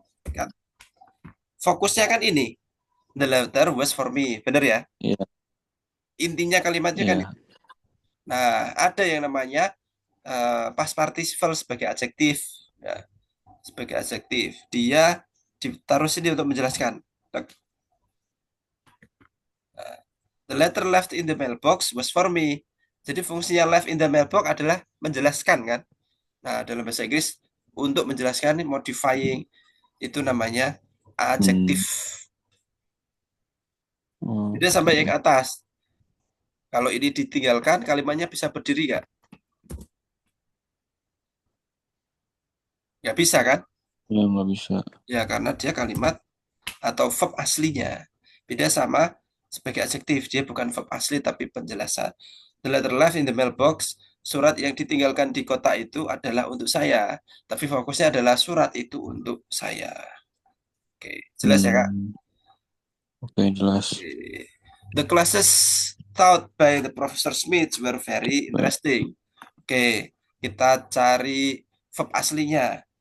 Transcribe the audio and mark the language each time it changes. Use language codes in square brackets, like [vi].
[id] Kan? Fokusnya kan ini. [en] The letter was for me. [id] Benar ya? Iya, Intinya kalimatnya kan. iya. Nah, ada yang namanya past participle sebagai adjektif. Ya, sebagai adjektif. Dia ditaruh sini untuk menjelaskan. [en] The letter left in the mailbox was for me. [id] Jadi fungsinya left in the mailbox adalah menjelaskan kan. Nah, dalam bahasa Inggris untuk menjelaskan modifying itu namanya adjektif. Hmm. Beda sampai yang Oke. atas. Kalau ini ditinggalkan, kalimatnya bisa berdiri nggak? Nggak bisa kan? Ya nggak bisa. Ya, karena dia kalimat atau verb aslinya. Beda sama sebagai adjektif, dia bukan verb asli tapi penjelasan. [en] The letter left in the mailbox, [id] surat yang ditinggalkan di kotak itu adalah untuk saya, tapi fokusnya adalah surat itu untuk saya. Oke, jelas ya Kak? Hmm. Oke, jelas. Oke. [en] The classes taught by the Professor Smith were very [id] Baik. [en] interesting. [id] Oke, kita cari verb aslinya.